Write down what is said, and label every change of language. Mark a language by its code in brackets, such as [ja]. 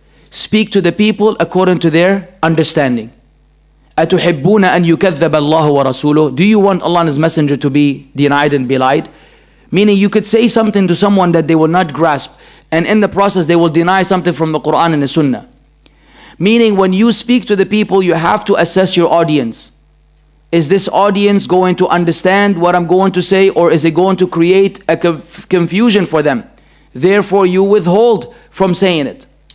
[en] Speak to the people according to their understanding. [ar] أتحبون أن يكذب الله ورسوله. [en] Do you want Allah and His Messenger to be denied and belied? Meaning you could say something to someone that they will not grasp, and in the process they will deny something from the Quran and the Sunnah. Meaning when you speak to the people, you have to assess your audience. Is this audience going to understand what I'm going to say, or is it going to create a confusion for them? Therefore you withhold from saying it.